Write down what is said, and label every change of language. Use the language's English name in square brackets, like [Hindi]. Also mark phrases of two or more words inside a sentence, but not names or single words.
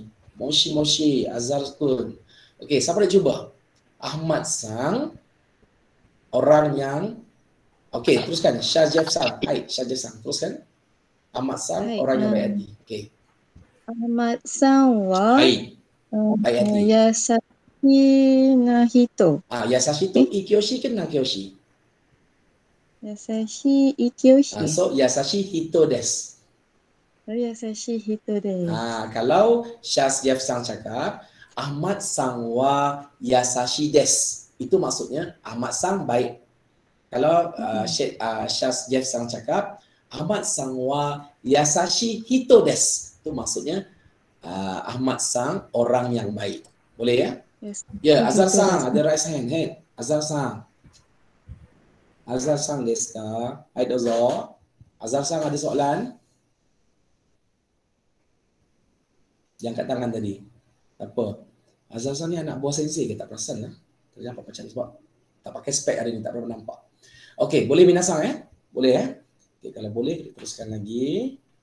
[Malay] Moshi, Azhar pun. Okey, siapa nak cuba? Ahmad Sang, orang yang... Okey, teruskan. Syajaf Sang. Hai, Syajaf Sang. Teruskan. Ahmad Sang, orang yang baik hati. Okey. Ahmad Sang wa baik hati. [Japanese] やさしい な ひと. [Malay] Yasashi tu ikyoshi ke na kyoshi? Yasashi ikyoshi. [Japanese] So、やさしい ひと です. やさしい ひと です. [Malay] Kalau Syajaf Sang cakap, [Japanese] Ahmad さん は やさしい です. [Malay] Itu maksudnya Ahmad Sang baik. Kalau Syajaf Sang cakap, [Japanese] Ahmad さん は やさしい ひと です. [Malay] Itu maksudnya Ahmad Sang orang yang baik. Boleh ya? Yes. Ya, Azhar Sang ada raise hand. [Japanese] Azhar さん。Azhar さん です か? はい、どうぞ. [Malay] Azhar Sang ada soalan? Yang kat tangan tadi. Tak apa. Azhar Sang ni anak buah sensei ke? Tak perasan lah. Tak nampak macam sebab Tak pakai spek hari ni, tak berapa nampak. Okey, boleh minasang Boleh Okey, kalau boleh kita teruskan lagi.